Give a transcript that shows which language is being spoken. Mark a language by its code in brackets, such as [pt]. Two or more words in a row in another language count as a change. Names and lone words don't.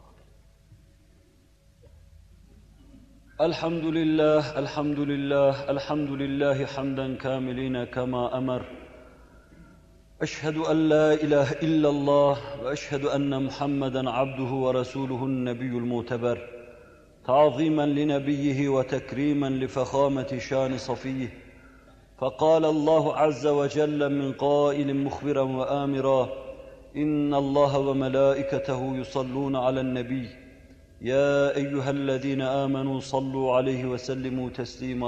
[ar] الحمد لله، الحمد لله، الحمد لله حمدا كاملين كما أمر. أشهد أن لا إله إلا الله وأشهد أن محمدا عبده ورسوله النبي المعتبر. تعظيما لنبيه وتكريما لفخامة شان صفيه فقال الله عز وجل من قائل مخبرا وآمرا إن الله وملائكته يصلون على النبي يا أيها الذين آمنوا صلوا عليه وسلموا تسليما